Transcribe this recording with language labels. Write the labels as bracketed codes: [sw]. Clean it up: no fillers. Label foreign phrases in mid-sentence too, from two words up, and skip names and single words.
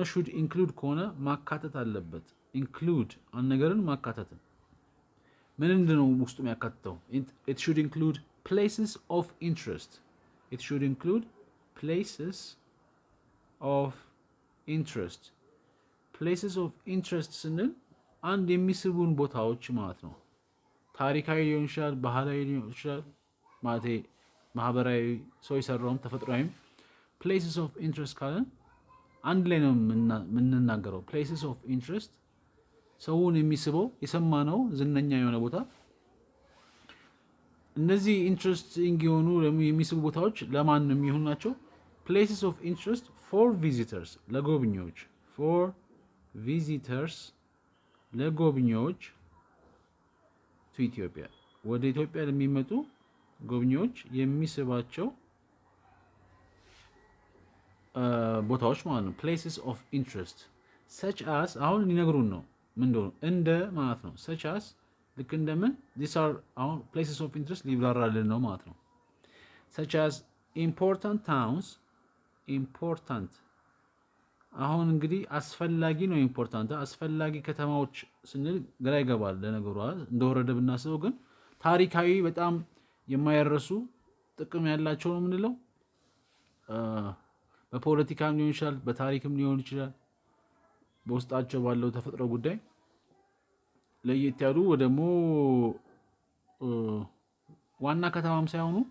[en] should include [am] ከሆነ ማካተት አለበት። include አንድ ነገርን ማካተት ምንድነው ውስጡ የሚያካትተው? [en] it should include places of interest. It should include places of interest. Places of interest [am] ስንል አንድ የሚስቡን ቦታዎች ማለት ነው። ታሪካዊ ሊሆን ይችላል፣ ባህላዊ ሊሆን ይችላል፣ ማለት ማህበራዊ ሰው የሰራውም ተፈጥሯዊም [en] places of interest [am] ካለን አንድ ላይ ነው የምንናገረው። [en] places of interest [am] ሰውን የሚስበው የሰማነው ዝነኛ የሆነ ቦታ። እነዚህ ኢንትረስቲንግ የሆኑ የሚስቡ ቦታዎች ለማን የሚሆኑ ናቸው? [en] places of interest for visitors [am] ለጎብኚዎች [en] for visitors [am] ለጎብኚዎች [en] to Ethiopia [am] ወደ ኢትዮጵያ ለሚመጡ ጎብኚዎች የሚስባቸው ቦታዎች ማለት ነው። [en] places of interest such as [am] አሁን ሊነግሩን ነው ምንድነው? እንደ ማለት ነው። [en] such as [am] ልክ እንደምን [en] these are [am] አሁን [en] places of interest [am] ሊብራራልን ነው ማለት ነው። [en] such as important towns important [am] አሁን እንግዲህ አስፈላጊ ነው። ኢምፖርታንት አስፈላጊ ከተማዎች ስንል ግራ ይገባል ለነገሩ እንደወረደ ብናስበው፣ ግን ታሪካዊ በጣም የማይረሱ ጥቅም ያላቸው ነው የምንለው። በፖለቲካም ሊሆን ይችላል፣ በታሪክም ሊሆን ይችላል። በውስጣቸው ባለው ተፈጥሮ ጉዳይ ለየት ያሉ ደግሞ ዋና ከተማም ሳይሆኑ